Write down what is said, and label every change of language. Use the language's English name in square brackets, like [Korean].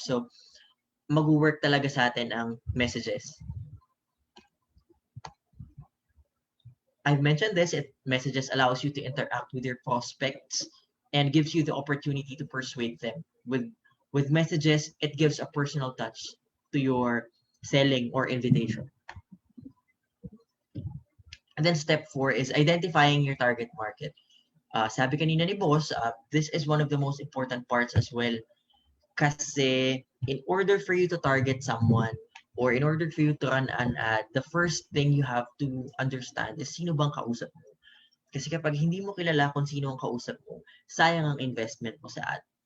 [Filipino] So, mag-work talaga sa atin ang messages. [English] I've mentioned this, messages allows you to interact with your prospects and gives you the opportunity to persuade them with With messages, it gives a personal touch to your selling or invitation. And then step 4 is identifying your target market. [Filipino] Sabi kanina ni boss, [English] this is one of the most important parts as well. Kasi in order for you to target someone or in order for you to run an ad, the first thing you have to understand is [Filipino] sino bang kausap mo. Kasi kapag hindi mo kilala kung sino ang kausap mo, sayang ang investment mo sa ad.